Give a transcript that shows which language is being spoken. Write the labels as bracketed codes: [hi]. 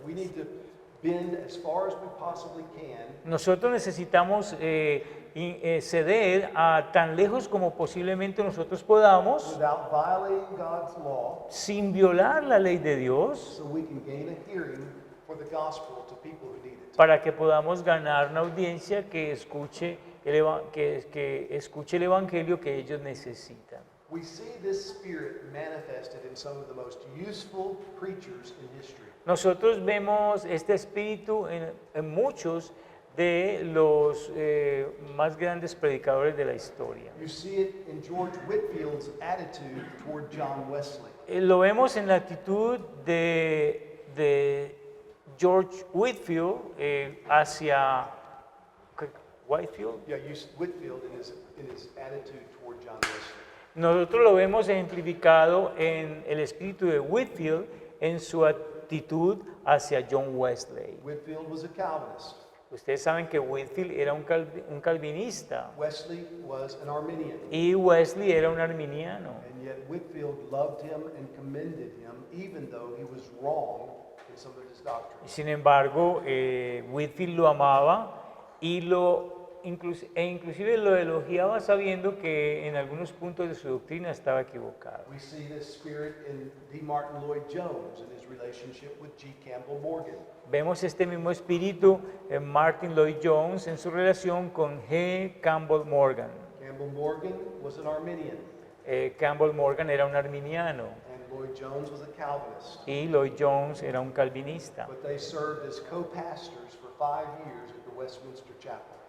[en] We need to bend as far as we possibly can [es] Nosotros necesitamos ceder a tan lejos como posiblemente nosotros podamos, [en] without violating God's law [es] sin violar la ley de Dios, [en] so we can gain a hearing for the gospel to people who need it. [es] para que podamos ganar una audiencia que escuche que escuche el Evangelio que ellos necesitan. [en] We see this spirit manifested in some of the most useful preachers in history. [es] Nosotros vemos este espíritu en muchos de los más grandes predicadores de la historia. [en] You see it in George Whitfield's attitude toward John Wesley. [es] Lo vemos en la actitud de George Whitfield hacia Whitefield. [en] Yeah, Whitfield in his attitude toward John Wesley. [es] Nosotros lo vemos ejemplificado en el espíritu de Whitfield en su actitud hacia John Wesley. [en] Whitfield was a Calvinist. [es] Ustedes saben que Whitfield era un calvinista [en] Wesley was an Arminian. [es] y Wesley era un arminiano. [en] And yet Whitfield loved him and commended him even though he was wrong in some of his [es] Y [en] doctrines. [es] sin embargo, Whitfield lo amaba y inclusive lo elogiaba sabiendo que en algunos puntos de su doctrina estaba equivocado. [en] We see this spirit in D. Martin Lloyd Jones and his relationship with G. Campbell Morgan. [es] Vemos este mismo espíritu en Martin Lloyd Jones en su relación con G. Campbell Morgan. [en] Campbell Morgan was an Arminian [es] Campbell Morgan era un arminiano [en] and Lloyd Jones was a Calvinist. [es] y Lloyd Jones era un calvinista. [en] But they served as co-pastors for 5 years at the Westminster Chapel.